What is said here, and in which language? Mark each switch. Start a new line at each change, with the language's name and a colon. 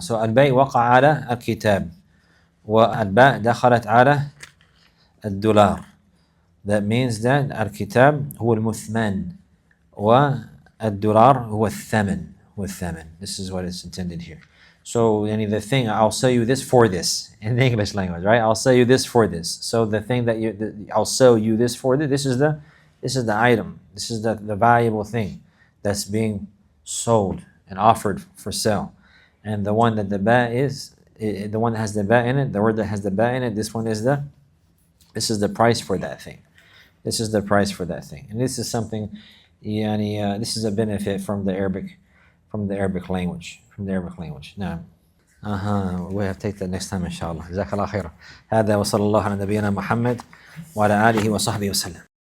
Arabic: So البيع وقع على الكتاب, والباء دخلت على الدولار.
English: That means that
Arabic: الكتاب هو المثمن والدولار هو الثمن.
English: This is what is intended here. So the thing, I'll sell you this for this in the English language, right? I'll sell you this for this. So the thing that I'll sell you this for this. This is the item. This is the valuable thing that's being sold and offered for sale. And the one that the ba is, the one that has the ba in it, the word that has the ba in it, this is the price for that thing. This is the price for that thing. And this is something, this is a benefit from the Arabic language.
Arabic: نعم.
English: We have to take that next time, inshallah.
Arabic: جزاك الله خيرا. هذا وصلى الله على نبينا محمد وعلى آله وصحبه وسلم.